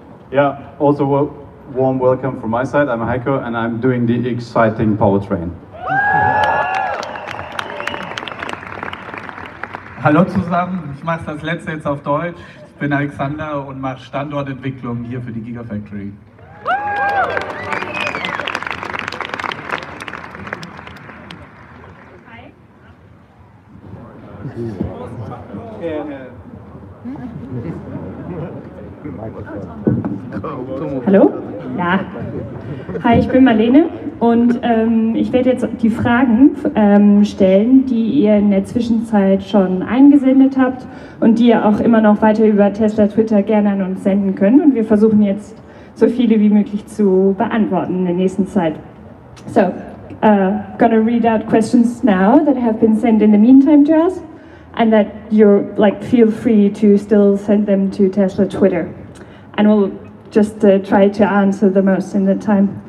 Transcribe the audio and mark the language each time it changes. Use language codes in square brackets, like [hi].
[en] Yeah, also warm welcome from my side. I'm Heiko and I'm doing the exciting powertrain. [de] Hallo zusammen, ich mache das letzte jetzt auf Deutsch. Ich bin Alexander und mache Standortentwicklung hier für die GigaFactory. [en] Hi. [de] Hallo? Ja. Hi, ich bin Marlene und ich werde jetzt die Fragen stellen, die ihr in der Zwischenzeit schon eingesendet habt und die ihr auch immer noch weiter über Tesla Twitter gerne an uns senden könnt. Und wir versuchen jetzt so viele wie möglich zu beantworten in der nächsten Zeit. [en] So, gonna read out questions now that have been sent in the meantime to us, and that you're feel free to still send them to Tesla Twitter, and we'll just try to answer the most in the time.